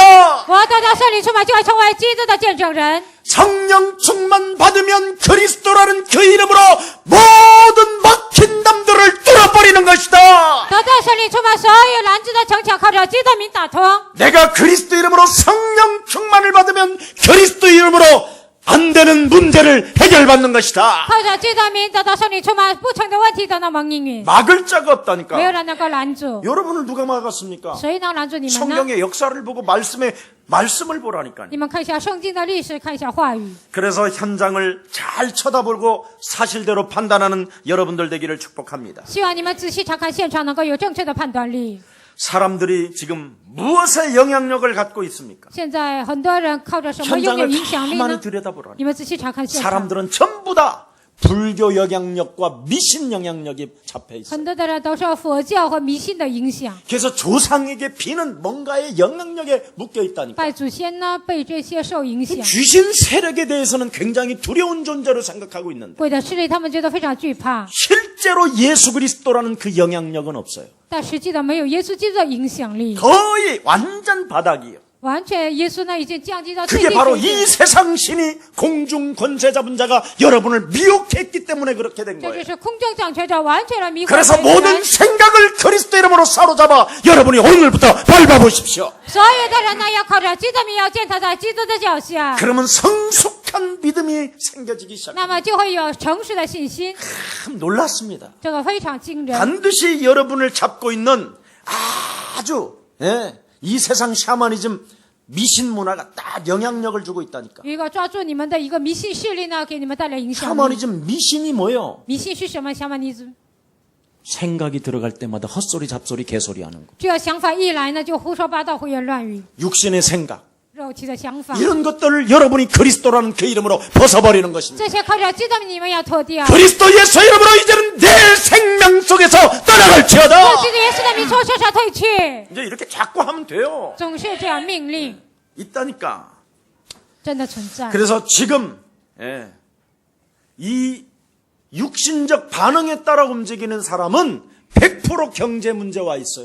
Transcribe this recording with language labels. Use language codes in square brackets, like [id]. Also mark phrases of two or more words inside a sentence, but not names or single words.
[zh] 我得到圣灵充满，就会成为基督的见证人。 [ko] 성령 충만 받으면 그리스도라는 그 이름으로 모든 막힌 담들을 뚫어버리는 것이다. [zh] 得到圣灵充满，所有拦阻的城墙靠着基督名打通。 [ko] 내가 그리스도 이름으로 성령 충만을 받으면 그리스도 이름으로 안 되는 문제를 해결받는 것이다. [zh] 靠着基督名得到圣灵充满，不成的问题都能蒙应允， [ko] 막을 자가 [zh] 没有 [ko] 없다니까. [zh] 人能够拦阻。 [ko] 여러분을 누가 막았습니까? [zh] 谁能拦住你们呢？ [ko] 성경의 역사를 보고 말씀을 보라니까요. [zh] 你们看一下圣经的历史，看一下话语。 [ko] 그래서 현장을 잘 쳐다보고 사실대로 판단하는 여러분들 되기를 축복합니다. [zh] 希望你们仔细查看现场，能够有正确的判断力。 [ko] 사람들이 지금 무엇에 영향력을 갖고 있습니까? [zh] 现在很多人靠着什么拥有 [ko] 현장을 [zh] 影响力 [ko] 가만히 [zh] 呢？ [ko] 들여다보라. [zh] 你们仔细查看现场， [ko] 사람들은 전부 다 불교 영향력과 미신 영향력이 잡혀 있어요. [zh] 很多的人都受佛教和迷信的影响， [ko] 그래서 조상에게 비는 뭔가의 영향력에 묶여 있다니까. [zh] 拜祖先呢被这些受影响， [ko] 귀신 세력에 대해서는 굉장히 두려운 존재로 생각하고 있는데 [zh] 鬼的势力他们觉得非常惧怕， [ko] 실제로 예수 그리스도라는 그 영향력은 없어요. [zh] 但实际的没有耶稣基督的影响力， [ko] 거의 완전 바닥이에요. [zh] 完全耶稣呢已经降低到最 [ko] 그게 [zh] 低 [ko] 바로 [zh] 水 [ko] 이 [zh] 平。 [ko] 세상 신이 공중 권세 잡은 자가 여러분을 미혹했기 때문에 그렇게 된 [zh] 这就 [ko] 거예요. [zh] 是空中掌权者完全的迷惑 [ko] 그래서 [zh] 了人 [ko] 모든 생각을 그리스도 이름으로 사로잡아 여러분이 오늘부터 밟아보십시오. [zh] 所有的人呢要靠着基督名，要践踏在基督的脚下， [ko] 그러면 성숙한 믿음이 생겨지기 시작합니다. [zh] 那么就会有成熟的信心， [ko] 참 놀랐습니다. [zh] 这个非常惊人。 [ko] 반드시 여러분을 잡고 있는 아주 이 세상 샤머니즘 미신 문화가 딱 영향력을 주고 있다니까. [zh] 有一个抓住你们的一个迷信势力呢，给你们带来影响力。 [ko] 샤머니즘 미신이 뭐예요? [zh] 迷信是什么？想法你 [ko] 생각이 들어갈 때마다 헛소리 잡소리 개소리 하는 거. [zh] 这个想法一来呢，就胡说八道、胡言乱语， [ko] 육신의 생각. [zh] 肉体的想法， [ko] 이런 것들을 여러분이 그리스도라는 그 이름으로 벗어버리는 것입니다. [zh] 这些靠着基督你们要脱掉。 [ko] 그리스도 예수 이름으로 이제는 내 생명 속에서 떠나갈지어다. [zh] 靠基督耶稣的名从身上退去， [ko] 이제 이렇게 자꾸 하면 돼요. [zh] 总是这样命令， [ko] 있다니까. [zh] 真的存在。 [ko] 그래서 지금 이 육신적 반응에 따라 움직이는 사람은 100% 경제 문제와 있어요.